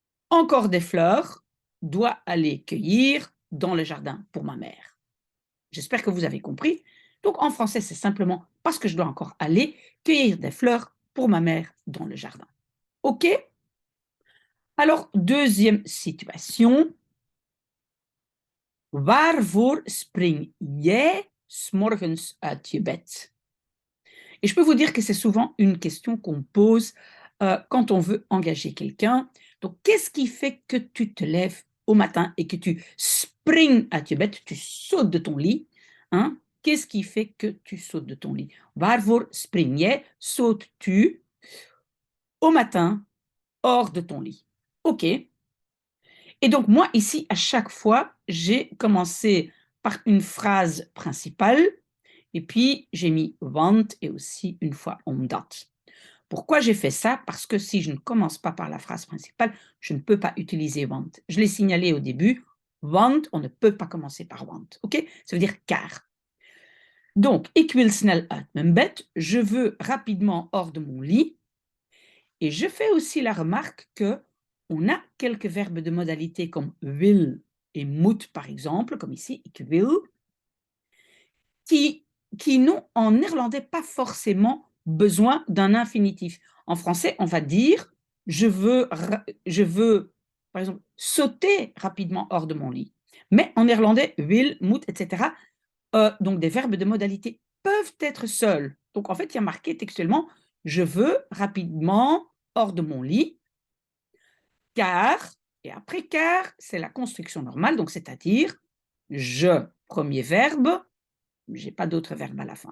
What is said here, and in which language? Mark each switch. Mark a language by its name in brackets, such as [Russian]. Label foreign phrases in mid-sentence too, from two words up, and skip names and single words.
[French] encore des fleurs, dois aller cueillir dans le jardin pour ma mère. J'espère que vous avez compris. Donc, en français, c'est simplement parce que je dois encore aller cueillir des fleurs pour ma mère dans le jardin. OK? Alors, deuxième situation. [Dutch] Waarvoor spring jij 's morgens uit je bed? [French] Et je peux vous dire que c'est souvent une question qu'on pose quand on veut engager quelqu'un. Donc, qu'est-ce qui fait que tu te lèves au matin et que tu [Dutch] spring uit je bed, [French] tu sautes de ton lit, hein? Qu'est-ce qui fait que tu sautes de ton lit? [Dutch] Waarvoor spring jij, [French] sautes-tu au matin hors de ton lit? OK. Et donc, moi, ici, à chaque fois, j'ai commencé par une phrase principale et puis j'ai mis want et aussi une fois omdat. Pourquoi j'ai fait ça? Parce que si je ne commence pas par la phrase principale, je ne peux pas utiliser want. Je l'ai signalé au début, want, on ne peut pas commencer par want. OK? Ça veut dire car. Donc, [Dutch] ik wil snel uit mijn bed, [French] je veux rapidement hors de mon lit. Et je fais aussi la remarque que on a quelques verbes de modalité comme wil et moet, par exemple, comme ici, [Dutch] ik wil, [French] qui n'ont en néerlandais pas forcément besoin d'un infinitif. En français, on va dire je veux, par exemple, sauter rapidement hors de mon lit. Mais en néerlandais, [Dutch] wil, moet, [French] etc., donc des verbes de modalité peuvent être seuls. Donc en fait, il y a marqué textuellement je veux rapidement hors de mon lit, car, et après car, c'est la construction normale, donc c'est-à-dire je, premier verbe, je n'ai pas d'autre verbe à la fin.